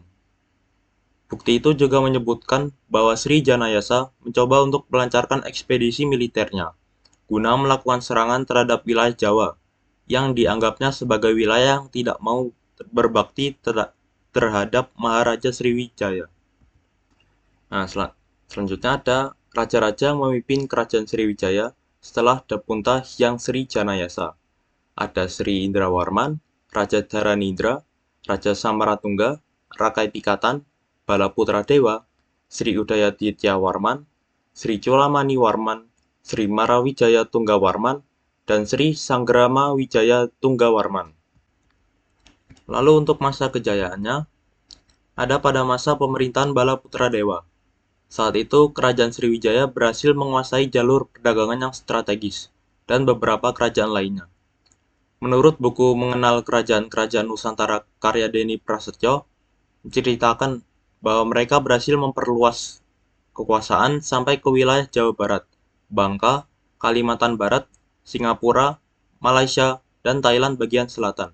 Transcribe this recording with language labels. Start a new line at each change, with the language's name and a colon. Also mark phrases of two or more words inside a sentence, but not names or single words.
Indonesian: Bukti itu juga menyebutkan bahwa Sri Janayasa mencoba untuk melancarkan ekspedisi militernya guna melakukan serangan terhadap wilayah Jawa yang dianggapnya sebagai wilayah yang tidak mau berbakti terhadap Maharaja Sriwijaya. Nah, selanjutnya ada raja-raja yang memimpin Kerajaan Sriwijaya setelah Dapunta Hyang Sri Janayasa. Ada Sri Indrawarman, Raja Dharanindra, Raja Samaratungga, Rakai Pikatan, Balaputra Dewa, Sri Udayatitya Warman, Sri Culamani Warman, Sri Marawijaya Tunggawarman, dan Sri Sanggrama Wijaya Tunggawarman. Lalu untuk masa kejayaannya, ada pada masa pemerintahan Balaputra Dewa. Saat itu, Kerajaan Sriwijaya berhasil menguasai jalur perdagangan yang strategis dan beberapa kerajaan lainnya. Menurut buku Mengenal Kerajaan-Kerajaan Nusantara karya Denny Prasetyo, menceritakan bahwa mereka berhasil memperluas kekuasaan sampai ke wilayah Jawa Barat, Bangka, Kalimantan Barat, Singapura, Malaysia, dan Thailand bagian selatan.